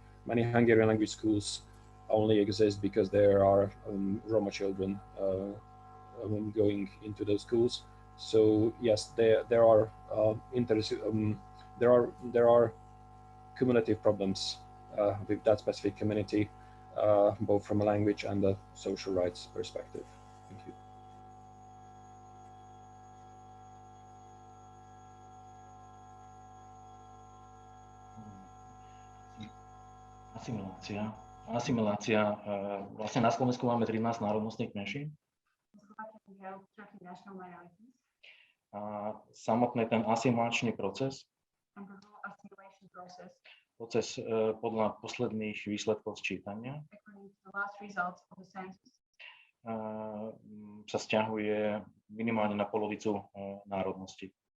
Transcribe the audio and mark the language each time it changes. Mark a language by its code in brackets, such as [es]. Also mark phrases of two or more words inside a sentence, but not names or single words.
[en] Many Hungarian language schools only exist because there are Roma children going into those schools. So yes, there are cumulative problems with that specific community, both from a language and a social rights perspective. Thank you. [sk] Asimilácia. Vlastne na Slovensku máme 13 národnostných menšín. A samotný ten asimilačný proces, podľa posledných výsledkov sčítania, sa sťahuje minimálne na polovicu národnosti.